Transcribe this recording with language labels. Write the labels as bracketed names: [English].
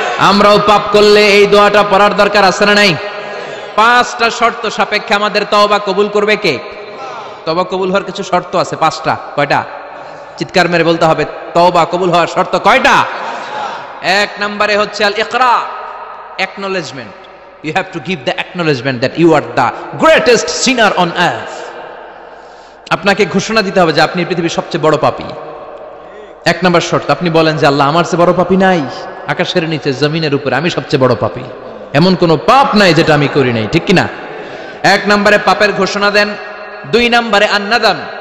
[Bangla] আমরাও পাপ করলে এই দোয়াটা পড়ার দরকার আছে না নাই? 5টা শর্ত সাপেক্ষে আমাদের তওবা কবুল করবে কে? তওবা কবুল হওয়ার কিছু শর্ত আছে, 5টা। কয়টা? চিৎকার মেরে বলতে হবে, তওবা কবুল হওয়ার শর্ত কয়টা? 1 নম্বরে হচ্ছে আল ইকরা, acknowledgement. [English] You have to give the acknowledgement that you are the greatest sinner on earth. [Bangla] আপনাকে ঘোষণা দিতে হবে যে আপনি পৃথিবীর সবচেয়ে বড় পাপী। 1 নম্বর শর্ত, আপনি বলেন যে আল্লাহ, আমার চেয়ে বড় পাপী নাই, আকাশের নিচে জমিনের উপরে আমি সবচেয়ে বড় পাপী, এমন কোনো পাপ নাই যেটা আমি করি নাই, ঠিক কি না? 1 নম্বরে পাপের ঘোষণা দেন। 2 নম্বরে আন-নাদাম।